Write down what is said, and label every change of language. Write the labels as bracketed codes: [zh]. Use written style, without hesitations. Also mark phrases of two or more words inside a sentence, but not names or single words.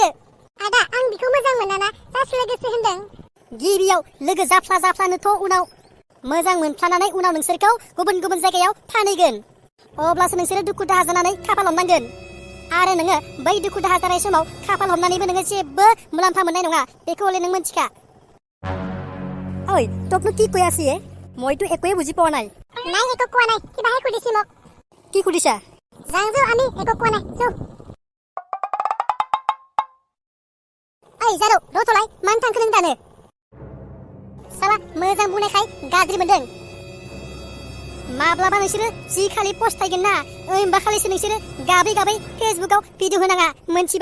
[brx] आदा आं बिखौ मोजां मोनाना जास्ट लोगोसो होनदों। गिबियाव लोगो जाफ्लानोथ' उनाव मोजां मोनफ्लानानै उनाव नोंसोरखौ गुबुन जायगायाव फानहैगोन। अब्लासो नोंसोरो दुखु दाहा जानानै खाफाल हमनांगोन। आरो नोङो बै दुखु दाहा जानाय समाव खाफाल हमनानैबो नोङो जेबो मुलाम्फा मोननाय नङा बेखौ हले नों मिथिखा। [as] ঐ তোকনো কি কৈ আছি মইতো একোৱে বুজি পোৱা নাই। নাই একো কোৱা নাই কিবাহে সুধিছি মোক। কি সুধিছা? যাওঁ আমি একো কোৱা নাই যাওঁ। [brx] ओइ जारौ रथ'लाय मानो थांखो नों दानो? साला मोजां बुंनायखाय गाज्रि मोनदों। माब्लाबा नोंसोरो जि खालि पस्टायगोन ना होमबा खालिसो नोंसोरो गाबै फेसबुकाव भिडिअ होनाङा मोनथिबाय?